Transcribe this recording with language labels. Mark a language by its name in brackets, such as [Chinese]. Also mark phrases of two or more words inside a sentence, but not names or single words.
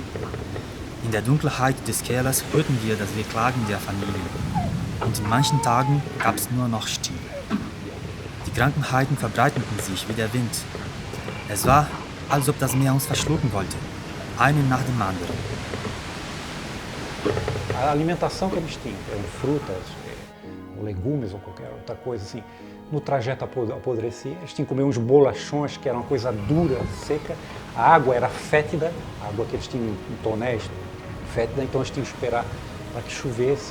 [German] In der Dunkelheit des Kellers hörten wir das Wehklagen der Familien. Und in manchen Tagen gab es nur noch Stille. Die Krankheiten verbreiteten sich wie der Wind. Es war, als ob das Meer uns verschlucken wollte, einen nach dem anderen. [Portuguese] A alimentação que eles tinham, eram frutas, ou legumes ou qualquer outra coisa assim, no trajeto apodrecia. Eles tinham que comer uns bolachões que eram uma coisa dura, seca. A água era fétida, a água que eles tinham em tonéis, fétida, então eles tinham que esperar para que chovesse.